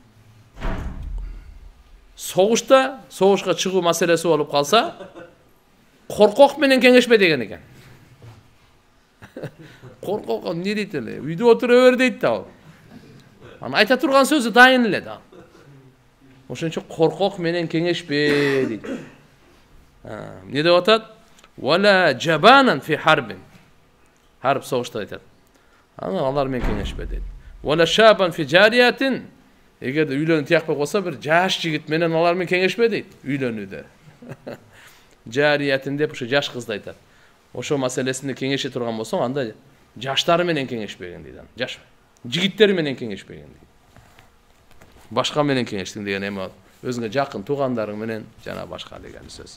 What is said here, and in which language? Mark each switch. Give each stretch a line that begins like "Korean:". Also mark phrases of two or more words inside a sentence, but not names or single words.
Kyrgyz: Согушка чыгуу маселеси болуп калса, коркок менен кеңешпе деген экен. Коркок эмне дейт эле? Үйдө отура бер дейт да. Анын айта турган сөзү дайын эле да. Ошон үчүн коркок менен кеңешпе дейт. Эмне деп атат?
Arabic: ولا جبانا في حرب.
Kyrgyz: Харб согушта айтат. Алар менен кеңешпе дейт.
Arabic: ولا شابا في جارية.
Kyrgyz: Эгерде үйлөнүп тиякпай болсо, бир жаш жигит менен алар менен кеңешпе дейт. Үйлөнүүдө. Жариятин деп ушу жаш кызды айтат. Ошо маселесинде кеңеше турган болсоң, анда жаштары менен кеңешпеген дейт. Жаш жигиттер менен кеңешпеген дейт. Башка менен кеңештиң деген эме өзүңө жакын туугандарың менен жана башка деген сөз.